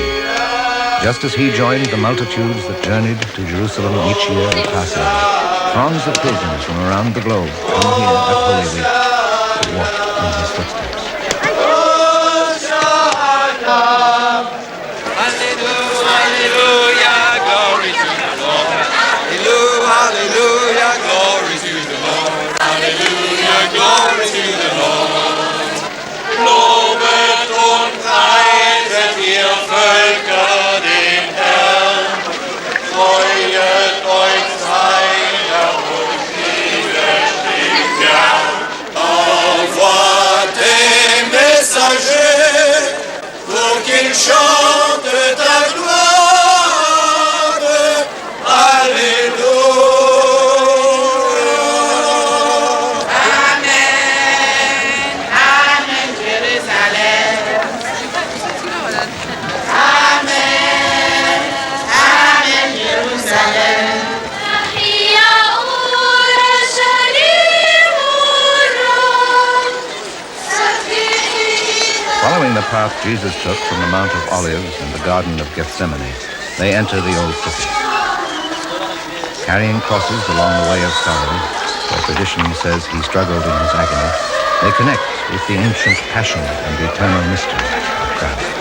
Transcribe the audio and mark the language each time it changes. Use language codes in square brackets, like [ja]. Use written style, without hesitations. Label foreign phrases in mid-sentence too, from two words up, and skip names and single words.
[en] Just as he joined the multitudes that journeyed to Jerusalem each year at Passover, throngs of pilgrims from around the globe come here at Holy Week to walk in his footsteps. Hallelujah, glory to the Lord. Hallelujah, glory to the Lord. Hallelujah, glory to the Lord. [de] Lobet und preiset ihr Völker den Herrn. Freuet euch seiner und widersteht gern. [fr] Envoie des messagers pour qu'ils chantent ta gloire. Alléluia. Amen. Amen, Jérusalem. Amen. Amen, Jérusalem. [en] Following the path Jesus took from the Mount of Olives and the Garden of Gethsemane, they enter the old city. Carrying crosses along the way of sorrow, where tradition says he struggled in his agony, they connect with the ancient passion and eternal mystery of Christ.